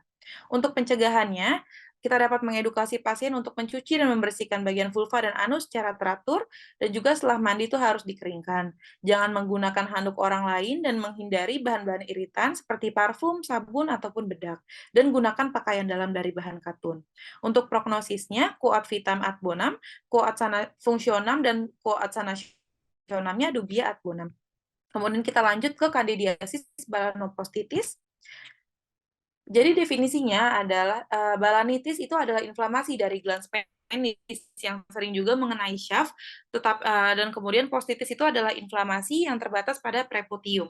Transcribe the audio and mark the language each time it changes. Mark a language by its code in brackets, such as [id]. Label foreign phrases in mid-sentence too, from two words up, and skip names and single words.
[id] Untuk pencegahannya, kita dapat mengedukasi pasien untuk mencuci dan membersihkan bagian vulva dan anus secara teratur, dan juga setelah mandi itu harus dikeringkan. Jangan menggunakan handuk orang lain dan menghindari bahan-bahan iritan seperti parfum, sabun, ataupun bedak. Dan gunakan pakaian dalam dari bahan katun. Untuk prognosisnya, [la] Coat vitam ad bonum, Coat sana fungsionam, [id] dan [la] Coat sanationamnya dubia ad bonum. [id] Kemudian kita lanjut ke candidiasis balanopostitis. Jadi definisinya adalah balanitis itu adalah inflamasi dari glans penis yang sering juga mengenai shaft, dan kemudian postitis itu adalah inflamasi yang terbatas pada preputium.